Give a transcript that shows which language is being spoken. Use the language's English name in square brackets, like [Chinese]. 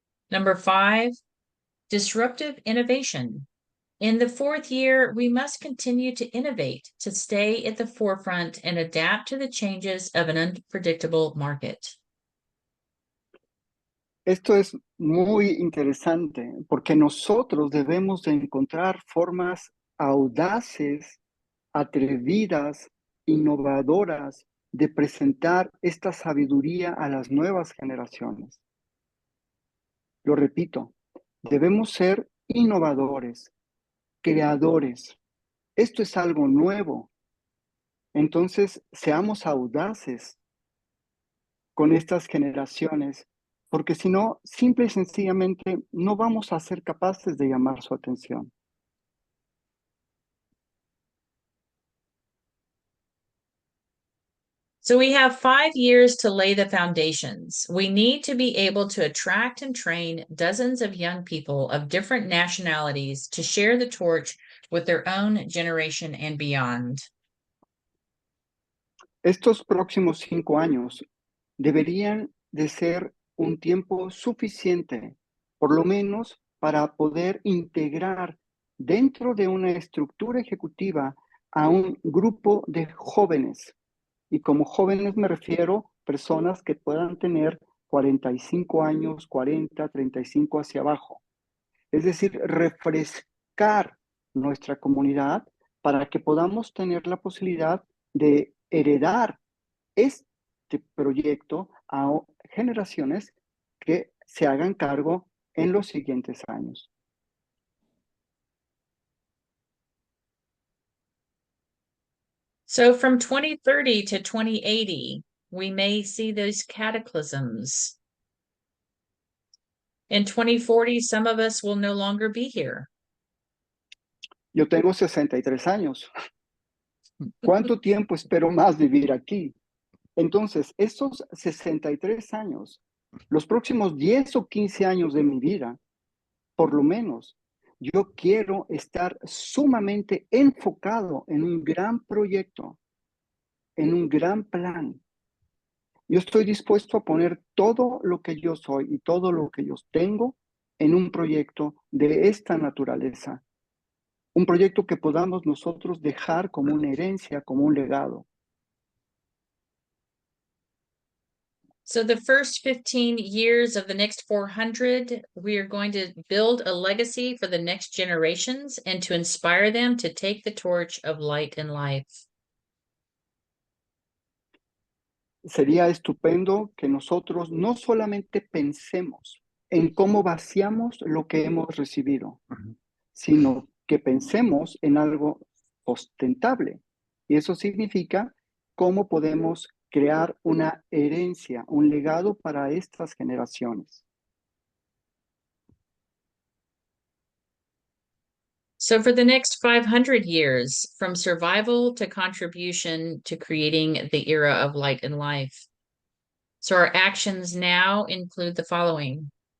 [English] Number 5, disruptive innovation. In the fourth year, we must continue to innovate to stay at the forefront and adapt to the changes of an unpredictable market. [Spanish] Esto es muy interesante porque nosotros debemos de encontrar formas audaces, atrevidas, innovadoras de presentar esta sabiduría a las nuevas generaciones. Lo repito, debemos ser innovadores, creadores. Esto es algo nuevo. Entonces, seamos audaces con estas generaciones, porque si no, simple y sencillamente no vamos a ser capaces de llamar su atención. [English] So we have 5 years to lay the foundations. We need to be able to attract and train dozens of young people of different nationalities to share the torch with their own generation and beyond. [Spanish] Estos próximos 5 años deberían de ser un tiempo suficiente, por lo menos para poder integrar dentro de una estructura ejecutiva a un grupo de jóvenes. Y como jóvenes me refiero a personas que puedan tener 45 años, 40, 35 hacia abajo. Es decir, refrescar nuestra comunidad para que podamos tener la posibilidad de heredar este proyecto a generaciones que se hagan cargo en los siguientes años. [English] So from 2030 to 2080, we may see those cataclysms. In 2040, some of us will no longer be here. [Spanish] Yo tengo 63 años. ¿Cuánto tiempo espero más vivir aquí? Entonces, estos 63 años, los próximos 10 o 15 años de mi vida, por lo menos, yo quiero estar sumamente enfocado en un gran proyecto, en un gran plan. Yo estoy dispuesto a poner todo lo que yo soy y todo lo que yo tengo en un proyecto de esta naturaleza. Un proyecto que podamos nosotros dejar como una herencia, como un legado. [English] So the first 15 years of the next 400, we are going to build a legacy for the next generations and to inspire them to take the torch of light and life. [Spanish] Sería estupendo que nosotros no solamente pensemos en cómo vaciamos lo que hemos recibido, sino que pensemos en algo sustentable. Y eso significa cómo podemos crear una herencia, un legado para estas generaciones. [English] So for the next 500 years, from survival to contribution to creating the era of light and life. So our actions now include the following.